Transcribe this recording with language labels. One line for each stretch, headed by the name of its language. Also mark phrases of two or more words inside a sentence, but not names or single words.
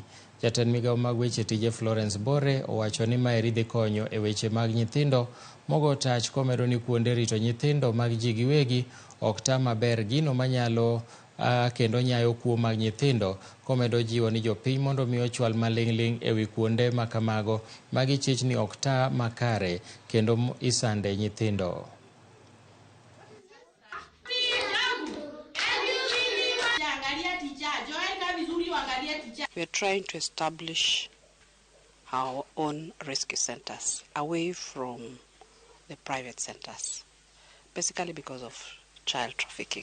Luo (Kenya and Tanzania): Jatend migawo mag weche tije Florence Bore owacho ni maeri dhi konyo e weche mag nyithindo mogo tach komedo ni kuonde rito nyithindo mag ji giwegi ok ta maber gino manyalo kendo nyayo kuo mag nyithindo, komedo jiwo ni jopiny mondo mi ochwal maling'ling e wi kuonde makamago magi chich ni ok ta makare kendo isande nyithindo.
English: We are trying to establish our own rescue centers away from the private centers, basically because of child trafficking.